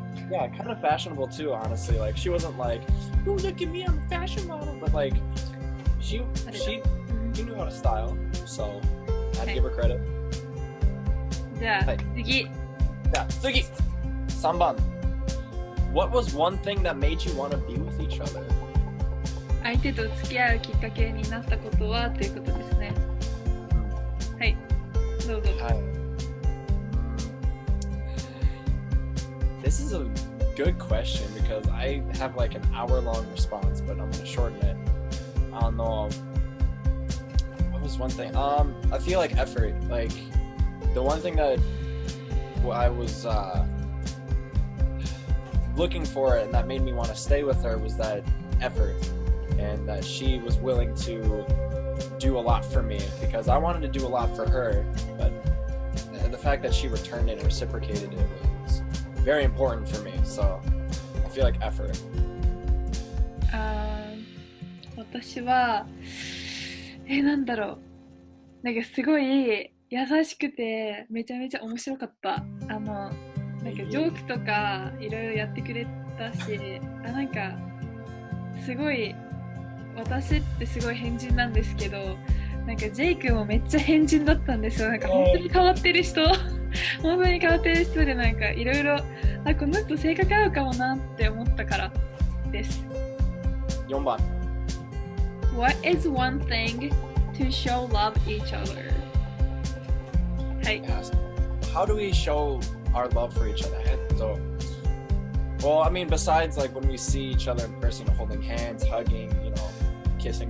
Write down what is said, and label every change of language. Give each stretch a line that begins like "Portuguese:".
English: Yeah, kind of fashionable too, honestly. Like, she wasn't like, oh, look at me, I'm a fashion model, but like, she knew how to style, so I'd give her credit.
Japanese: じゃあ次。 3番。
English: What was one thing that made you want to be with each other?
Japanese: 相手と付き合うきっかけになったことはということですね。はい、どうぞ。はい。
English: This is a good question because I have like an hour-long response, but I'm going to shorten it. What was one thing? I feel like effort. Like, the one thing that I was looking for and that made me want to stay with her was that effort, and that she was willing to do a lot for me because I wanted to do a lot for her, but the fact that she returned it and reciprocated it was very important for me, so I feel like effort.
Japanese: 私はなんだろう、なんかすごい優しくてめちゃめちゃ面白かった。なんかジョークとかいろいろやってくれたし、なんかすごい私ってすごい変人なんですけど、なんかジェイ君もめっちゃ変人だったんですよ。なんか本当に変わってる人本当に変わってる人で、なんかいろいろこの人性格合うかもなって思ったからです。 4番
English: What is one thing to show love each other?
Japanese: はい。
English: Yes. How do we show our love for each other? So, well, I mean, besides like when we see each other in person, holding hands, hugging, kissing.